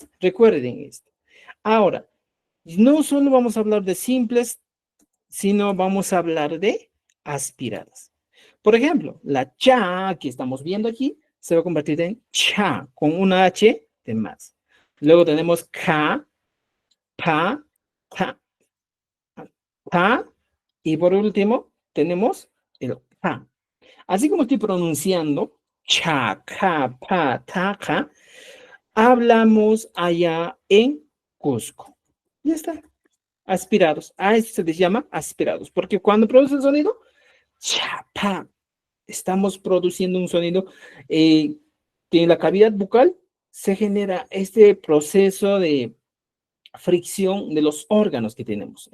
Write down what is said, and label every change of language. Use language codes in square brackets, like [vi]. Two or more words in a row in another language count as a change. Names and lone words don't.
[es] Recuerden esto. Ahora, no solo vamos a hablar de simples, sino vamos a hablar de aspiradas. Por ejemplo, la cha que estamos viendo aquí se va a convertir en cha con una H de más. Luego tenemos ka, pa, ta, ta, y por último tenemos el pa. Así como estoy pronunciando cha, ka, pa, ta, ka, hablamos allá en Cusco. Ya está. Aspirados. A eso se les llama aspirados, porque cuando produce el sonido, cha, pa, estamos produciendo un sonido que en la cavidad bucal se genera este proceso de fricción de los órganos que tenemos.